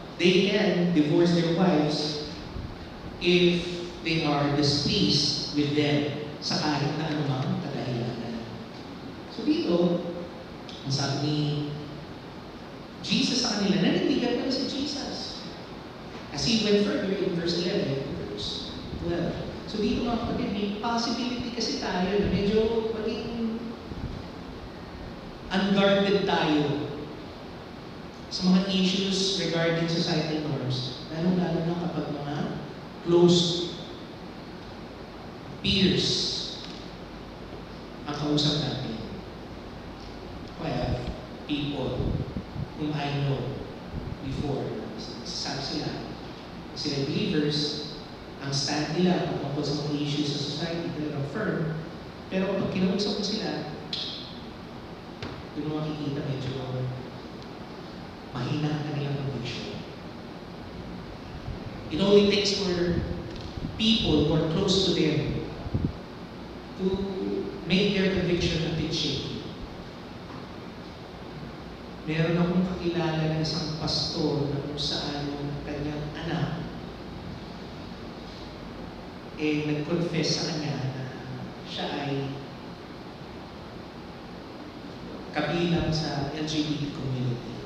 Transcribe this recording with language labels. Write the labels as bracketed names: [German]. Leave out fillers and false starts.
[English] They can divorce their wives if they are displeased with them [Filipino] sa kahit na anumang kadahilanan. So dito, ang sabi ni Jesus sa kanila, nanindigan pa si Jesus. [English] As He went further in verse 11 and verse 12. [Filipino] So dito mga kapatid, may possibility kasi tayo na medyo maging unguarded tayo sa mga [English] issues regarding societal norms, [Filipino] lalo-lalo na kapag mga [English] close peers [Filipino] ang kausap natin. Kaya, [English] people whom I know before, [Filipino] sabi sila believers, ang stand nila patungkol sa mga issues sa society, talagang firm. Pero kapag kinausap ko sila, doon mo makikita medyo mahina ang kanilang conviction. [English] It only takes for people who are close to them to make their conviction a bit shaky. [Filipino] Meron akong kakilala ng isang pastor na kung saan yung kanyang anak nag-confess sa kanya na siya ay kabilang sa LGBT community.